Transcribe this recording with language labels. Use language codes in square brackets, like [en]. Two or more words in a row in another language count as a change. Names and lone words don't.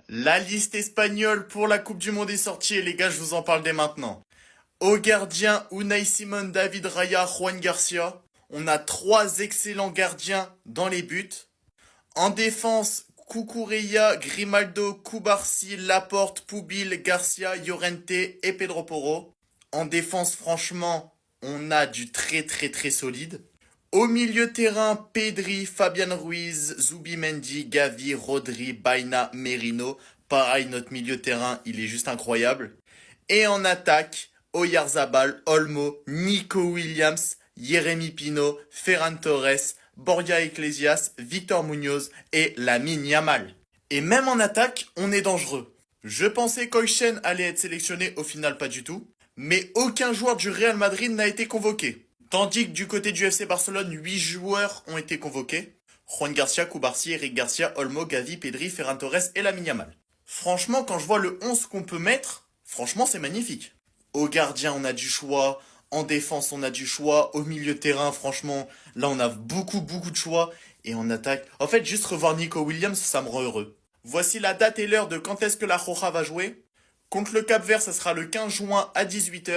[fr] La liste espagnole pour la Coupe du Monde est sortie et les gars, je vous en parle dès maintenant. Au gardien, Unai Simon, David Raya, Juan Garcia. On a trois excellents gardiens dans les buts. En défense, Cucurella, Grimaldo, Cubarsí, Laporte, Pubil, Garcia, Llorente et Pedro Porro. En défense, franchement, on a du très solide. Au milieu terrain, Pedri, Fabian Ruiz, Zubimendi, Gavi, Rodri, Baina, Merino. Pareil, notre milieu terrain, il est juste incroyable. Et en attaque, Oyarzabal, Olmo, Nico Williams, Jérémy Pino, Ferran Torres, Borja Iglesias, Victor Munoz et Lamine Yamal. Et même en attaque, on est dangereux. Je pensais qu'Oychen allait être sélectionné, au final pas du tout. Mais aucun joueur du Real Madrid n'a été convoqué. Tandis que du côté du FC Barcelone, 8 joueurs ont été convoqués. Juan Garcia, Cubarsí, Eric Garcia, Olmo, Gavi, Pedri, Ferran Torres et Lamine Yamal. Franchement, quand je vois le 11 qu'on peut mettre, franchement c'est magnifique. Au gardien, on a du choix. En défense, on a du choix. Au milieu de terrain, franchement, là on a beaucoup de choix. Et en attaque, en fait, juste revoir Nico Williams, ça me rend heureux. Voici la date et l'heure de quand est-ce que la Roja va jouer. Contre le Cap-Vert, ça sera le 15 juin à 18h.